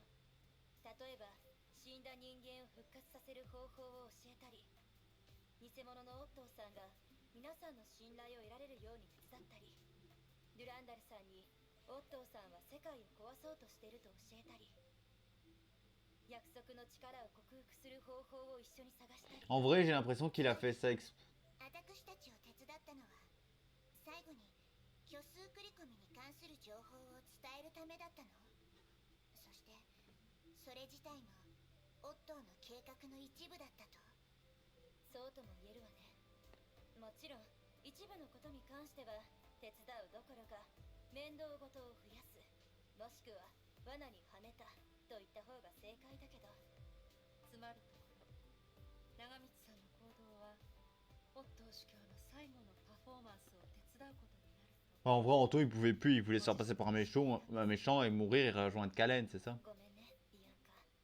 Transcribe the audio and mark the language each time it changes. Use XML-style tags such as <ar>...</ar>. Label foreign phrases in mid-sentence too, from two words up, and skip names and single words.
<ja>例えば死んだ人間を復活させる方法を教えたり、偽物のオットーさんが皆さんの信頼を得られるように手伝ったり、デュランダルさんにオットーさんは世界を壊そうとしていると教えたり、約束の力を克服する方法を一緒に探したり。</ja> <fr>En vrai, j'ai l'impression qu'il a fait ça exprès.</fr> <ja>私たちを手伝ったのは、最後に虚数繰り込みに関する情報を伝えるためだったの。そしてそれ自体もオットーの計画の一部だったと。そうとも言えるわね。もちろん一部のことに関しては手伝うどころか面倒ごとを増やす、もしくは罠にはめたといった方が正解だけど、つまるところ、長光さんの行動はオットー主教の最後のパフォーマンスを手伝うことになると。</ja> <fr>En vrai, Anto, il pouvait plus. Il voulait se faire passer pour un méchant et mourir et rejoindre Kalen, c'est ça?</fr> <ja>ごめんね、ビアンカ。</ja>